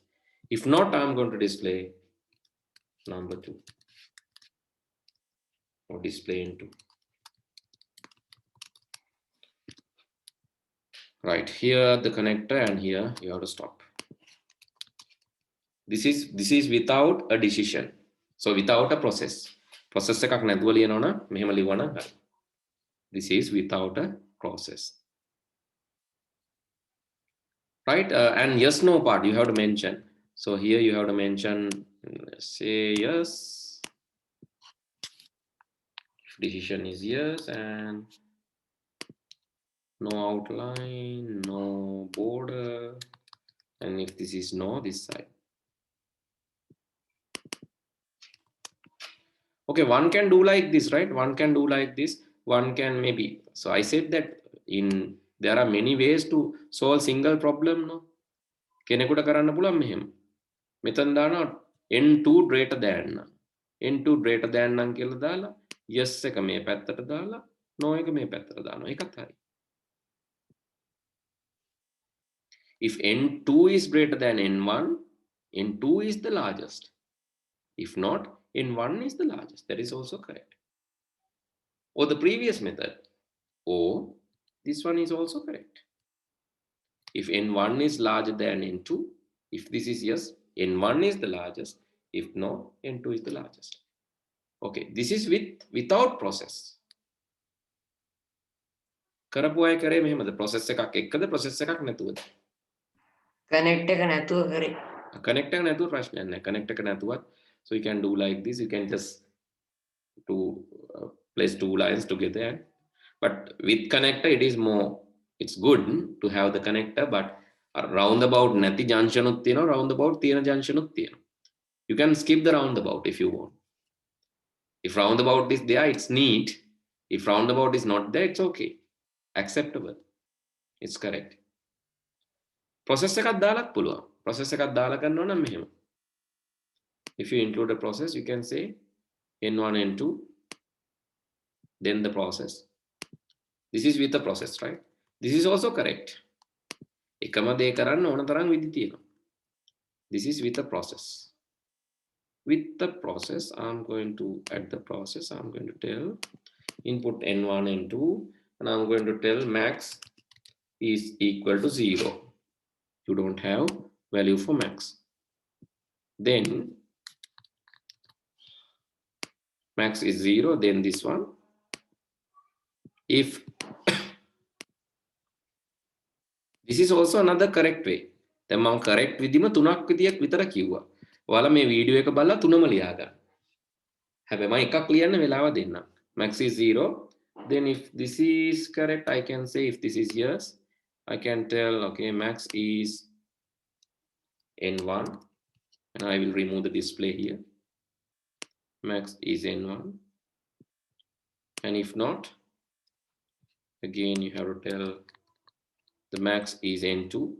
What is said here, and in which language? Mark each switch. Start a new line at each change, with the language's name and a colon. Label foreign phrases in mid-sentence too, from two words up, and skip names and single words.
English: If not, I'm going to display number 2 or display in 2. Right here the connector, and here you have to stop. This is without a decision. So without a process. Process එකක් නැතුව ලියනවා නම් මෙහෙම ලියවන හරි. This is without a process. Right? And yes no part you have to mention. So here you have to mention say yes. If decision is yes, and no outline, no border, and if this is no, this side. Okay, one can do like this, right? One can do like this. One can maybe. So I said that there are many ways to solve single problem. No,
Sinhala: කෙනෙකුට කරන්න පුළුවන් මෙහෙම. මෙතන දානවා
English: n2 greater than. n2 greater than
Sinhala: නම් කියලා දාලා yes එක මේ පැත්තට දාලා no එක මේ පැත්තට දානවා. ඒකත් හරි.
English: If n2 is greater than n1, n2 is the largest. If not, n1 is the largest. That is also correct. Or the previous method, or this one is also correct. If n1 is larger than n2, if this is yes, n1 is the largest. If no, n2 is the largest. Okay, this is without process.
Sinhala: කරපු අය කරේ මෙහෙමද? process එකක් එක්කද process එකක් නැතුවද? connect එක නැතුව කරේ. connect එක නැතුව ප්‍රශ්නයක් නැහැ. connect එක නැතුවත්
English: so you can do like this. You can just place 2 lines together. But with connector it is more. It's good to have the connector, but roundabout
Sinhala: නැති junction උත් තියෙනවා,
English: roundabout
Sinhala: තියෙන junction උත් තියෙනවා.
English: You can skip the roundabout if you want. If roundabout is there, it's neat. If roundabout is not there, it's okay. Acceptable. It's correct. Process
Sinhala: එකක් දාලත් පුළුවන්. Process එකක් දාලා කරනවා නම් මෙහෙම.
English: If you include a process, you can say n1, n2, then the process. This is with the process, right? This is also correct.
Sinhala: එකම දේ කරන්න ඕන තරම් විදි තියෙනවා.
English: This is with the process. With the process, I'm going to add the process. I'm going to tell input n1, n2, and I'm going to tell max is equal to 0. You don't have value for max. Then max is 0, then this one. If this is also another correct way.
Sinhala: දැන් මම correct විදිම තුනක් විදියක් විතර කිව්වා. ඔයාලා මේ වීඩියෝ එක බලලා තුනම ලියා ගන්න. හැබැයි මම එකක් ලියන්න වෙලාව දෙන්නම්.
English: Max is 0. Then if this is correct, I can say if this is yes, I can tell okay, max is n1, and I will remove the display here. Max is n1, and if not, again you have to tell the max is n2.